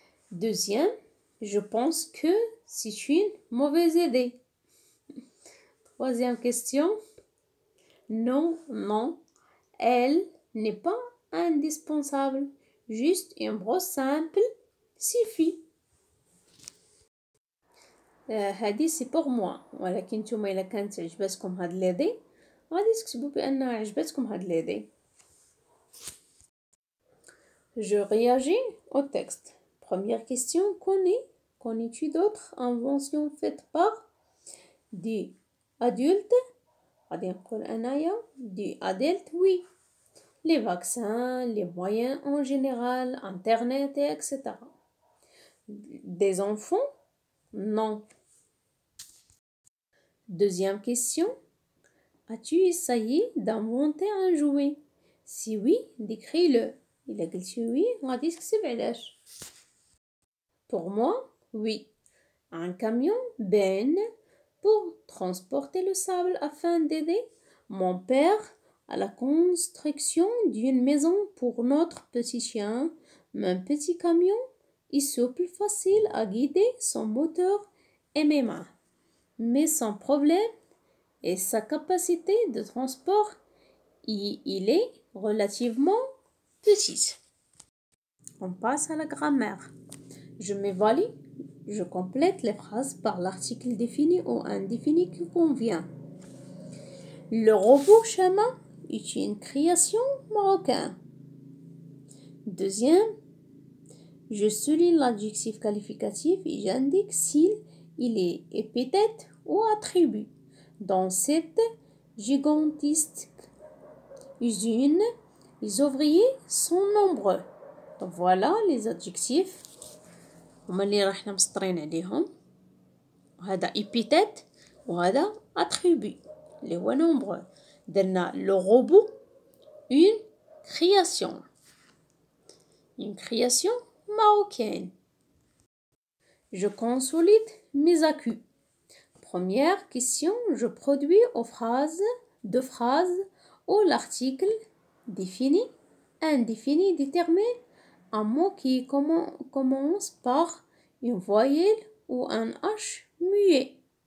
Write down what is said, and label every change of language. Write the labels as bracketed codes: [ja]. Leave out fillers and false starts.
[fr] Deuxième, je pense que c'est une mauvaise idée. Troisième question, non, non, elle n'est pas indispensable. Juste une brosse simple suffit. [ar] هذه سي بور موا، ولكن نتوما الا كانت عجبتكم هاد ليدي غادي تكتبوا بان عجبتكم هاد ليدي. [fr] Je réagis au texte. Première question, connais-tu d'autres inventions faites par des adultes? [ar] غادي نقول انايا [fr] des adultes oui. Les vaccins, les moyens en général, internet et etc. Des enfants? Non. Deuxième question. As-tu essayé d'inventer un jouet? Si oui, décris-le. [ar] إلا قلتي oui غادي تكتب علاش. [fr] Pour moi, oui. Un camion benne pour transporter le sable afin d'aider mon père à la construction d'une maison pour notre petit chien. Mon petit camion est souple, facile à guider, son moteur et mes mains. Mais son problème est sa capacité de transport et il est relativement petit. On passe à la grammaire. Je m'évalue, je complète les phrases par l'article défini ou indéfini qui convient. Le robot chaman est une création marocaine. Deuxième, je souligne l'adjectif qualificatif et j'indique s'il est épithète ou attribut. Dans cette gigantesque usine, les ouvriers sont nombreux. Voilà les adjectifs [ar] هما اللي راحنا مسطرين عليهم. هذا épithète وهذا attribut اللي هو nombreux. درنا le robot une création marocaine. [fr] Je consolide mes accus. Première question, je produis deux phrases où l'article défini, indéfini détermine un mot qui commence par une voyelle ou un H muet.